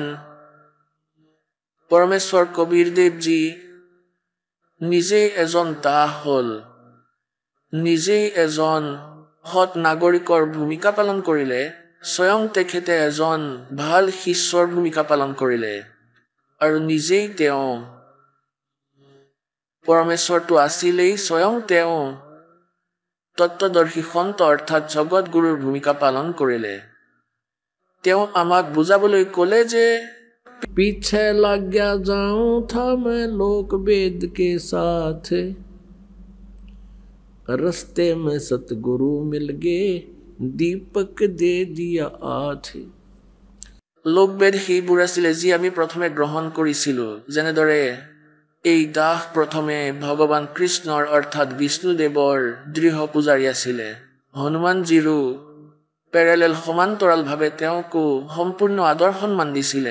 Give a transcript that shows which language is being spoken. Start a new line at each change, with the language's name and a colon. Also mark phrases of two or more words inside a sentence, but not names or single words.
Assamese: পৰমেশ্বৰ কবীৰদেৱজী নিজেই এজন দাস হ'ল, নিজেই এজন সৎ নাগৰিকৰ ভূমিকা পালন কৰিলে, স্বয়ং তেখেতে এজন ভাল শিষ্যৰ ভূমিকা পালন কৰিলে আৰু নিজেই তেওঁ পৰমেশ্বৰটো আছিলেই, স্বয়ং তেওঁ তত্ত্বদৰ্শী সন্ত অৰ্থাৎ জগত গুৰুৰ ভূমিকা পালন কৰিলে। তেওঁ আমাক বুজাবলৈ ক'লে যে
Hindi: पीछे लग गया जाऊं था मैं लोक वेद के साथ, रस्ते में सतगुरु मिल गए दीपक दे दिया आथ।
Assamese: লোকবেদ সেইবোৰ আছিলে যি আমি প্ৰথমে গ্ৰহণ কৰিছিলোঁ। যেনেদৰে এই দাস প্ৰথমে ভগৱান কৃষ্ণৰ অৰ্থাৎ বিষ্ণুদেৱৰ দৃঢ় পূজাৰী আছিলে। হনুমানজীৰো পেৰেলেল সমান্তৰালভাৱে তেওঁকো সম্পূৰ্ণ আদৰ সন্মান দিছিলে।